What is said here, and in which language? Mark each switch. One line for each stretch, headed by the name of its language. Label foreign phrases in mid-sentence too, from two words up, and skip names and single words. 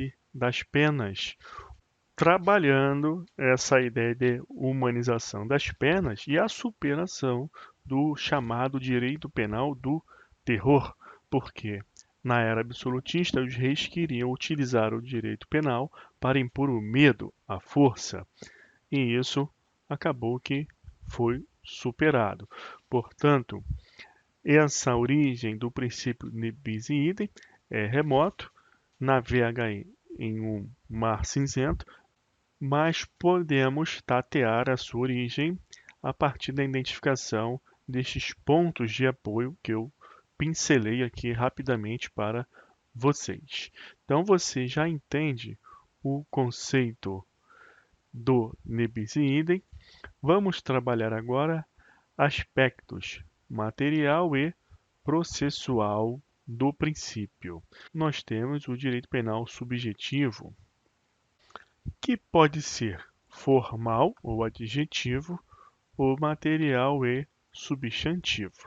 Portuguese: e das penas, trabalhando essa ideia de humanização das penas e a superação do chamado direito penal do terror, porque na era absolutista os reis queriam utilizar o direito penal para impor o medo, a força, e isso acabou que foi superado. Portanto, essa origem do princípio de
Latin: bis in idem
Portuguese: é remoto, navega em um mar cinzento, mas podemos tatear a sua origem a partir da identificação destes pontos de apoio que eu pincelei aqui rapidamente para vocês. Então você já entende o conceito do
Latin: nebis in idem.
Portuguese: Vamos trabalhar agora aspectos material e processual do princípio. Nós temos o direito penal subjetivo, que pode ser formal ou adjetivo, ou material e substantivo.